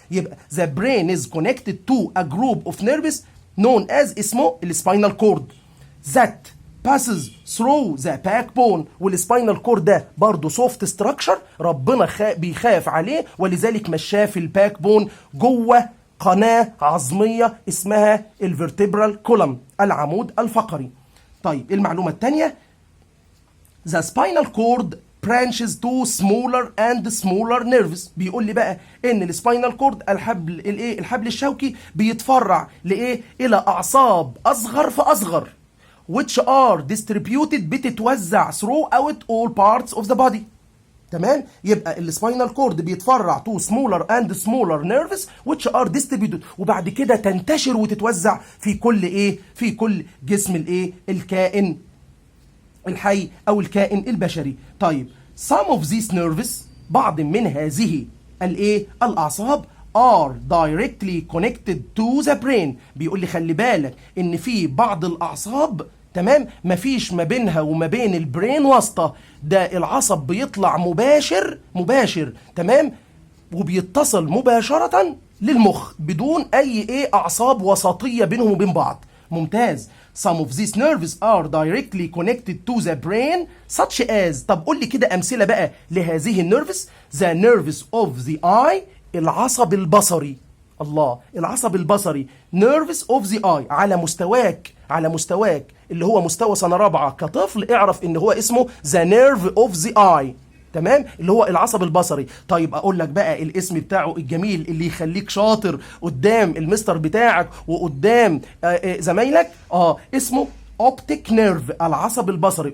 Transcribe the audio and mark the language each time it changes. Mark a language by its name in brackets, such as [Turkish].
[English] يبقى the brain is connected to a group of nerves known as [Arabic] اسمه السباينال كورد [English] that passes through the backbone. [Arabic] والسباينال كورد ده برضه سوفت ستراكشر، ربنا بيخاف عليه ولذلك مشاه في الباك بون جوه قناة عظمية اسمها الفيرتبرال كولم، العمود الفقري. طيب المعلومة الثانية، [English] the spinal cord branches to smaller and smaller nerves. [Arabic] بيقول لي بقى ان السباينال كورد الحبل الشوكي بيتفرع لايه؟ الى اعصاب اصغر فاصغر [English] which are distributed، [Arabic] بتتوزع [English] throughout all parts of the body. [Arabic] تمام؟ يبقى السباينال كورد بيتفرع [English] to smaller and smaller nerves which are distributed، [Arabic] وبعد كده تنتشر وتتوزع في كل ايه؟ في كل جسم الايه؟ الكائن الحي او الكائن البشري. [English] طيب some of these nerves، [Arabic] بعض من هذه الايه؟ الاعصاب [English] are directly connected to the brain. [Arabic] بيقول لي خلي بالك ان في بعض الاعصاب تمام مفيش ما بينها وما بين البرين واسطة، ده العصب بيطلع مباشر تمام وبيتصل مباشرة للمخ بدون اي اعصاب وسطية بينهم وبين بعض. ممتاز. [English] Some of these nerves are directly connected to the brain such as، [Arabic] طب قول لي كده امثلة بقى لهذه النيرفز. [English] The nerves of the eye، [Arabic] العصب البصري. الله، العصب البصري [English] nerves of the eye. [Arabic] على مستواك اللي هو مستوى سنة رابعة كطفل، اعرف ان هو اسمه [English] the nerve of the eye. [Arabic] تمام؟ اللي هو العصب البصري. طيب اقول لك بقى الاسم بتاعه الجميل اللي يخليك شاطر قدام المستر بتاعك وقدام زمايلك، اسمه optic nerve، العصب البصري.